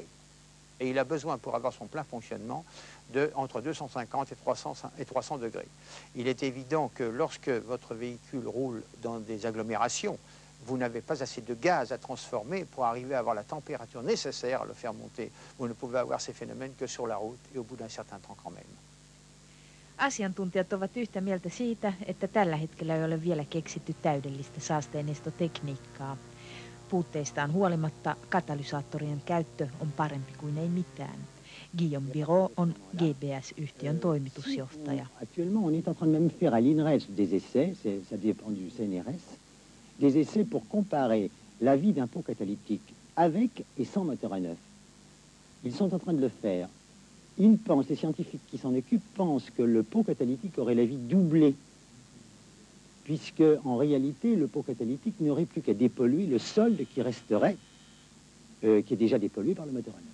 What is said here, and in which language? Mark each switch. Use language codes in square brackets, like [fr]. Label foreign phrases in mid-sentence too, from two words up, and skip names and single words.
[fr] Et il a besoin, pour avoir son plein fonctionnement, entre 250 et 300 degrés. Il est évident que lorsque votre véhicule roule dans des agglomérations, vous n'avez pas assez de gaz à transformer pour arriver à avoir la température nécessaire à le faire monter. Vous ne pouvez avoir ces phénomènes que sur la route et au bout d'un certain temps quand même. [fi] Asiantuntijat ovat yhtä mieltä siitä, että tällä hetkellä ei ole vielä keksitty täydellistä saasteenestotekniikkaa. Puutteistaan huolimatta katalysaattorien käyttö on parempi kuin ei mitään. Guillaume Birot on GBS-yhtiön toimitusjohtaja. [fr] Actuellement, on est en train de même faire à l'INRES des essais, ça dépend du CNRS, des essais pour comparer la vie d'un pot catalytique avec et sans moteur à neuf. Ils sont en train de le faire. Les scientifiques qui s'en occupent pensent que le pot catalytique aurait la vie doublée, puisque en réalité, le pot catalytique n'aurait plus qu'à dépolluer le solde qui resterait, qui est déjà dépollué par le moteur à neuf.